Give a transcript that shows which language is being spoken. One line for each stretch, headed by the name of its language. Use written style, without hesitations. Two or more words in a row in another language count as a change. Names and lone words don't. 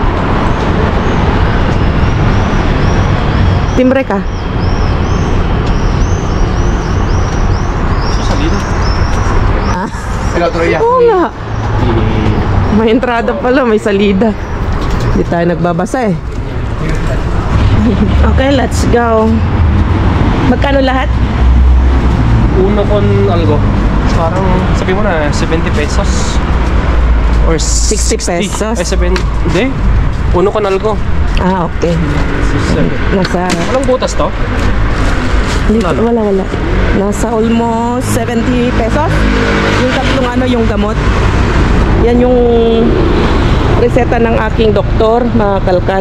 Filipino: Timbre ka. Salida. Ah? Oo nga. May entrada pala, may salida. Hindi tayo nagbabasa eh. Okay,
English: let's go.
Filipino: Magkano lahat?
Spanish: Uno con algo.
Filipino: Parang sabi mo na 70 pesos. Or 60 pesos? Ay, 70. Hindi.
Spanish: Uno con algo.
Filipino: Ah, okay. Nasa... Walang butas to? Wala. Nasa almost 70 pesos. Yung tatlong yung gamot. Yan yung reseta ng aking doktor, mga kalkal.